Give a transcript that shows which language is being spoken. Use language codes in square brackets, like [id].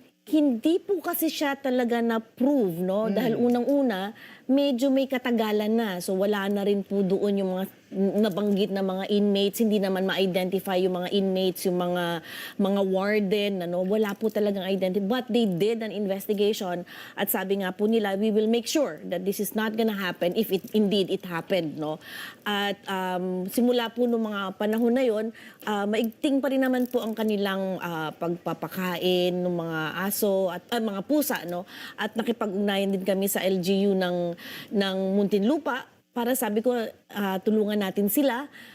[tl] Hindi po kasi siya talaga na-prove, no? Dahil unang-una, medyo may katagalan na. So wala na rin po doon yung mga nabanggit na mga inmates, hindi naman ma-identify yung mga inmates, yung mga warden, ano, wala po talagang identity. [en] But they did an investigation [tl] at sabi nga po nila, [en] we will make sure that this is not gonna happen if it indeed it happened, no? [tl] At simula po nung mga panahon na yon, maigting pa rin naman po ang kanilang pagpapakain ng mga aso at mga pusa, no? At nakipag-ugnayan din kami sa LGU ng Muntinlupa para sabi ko, tulungan natin sila.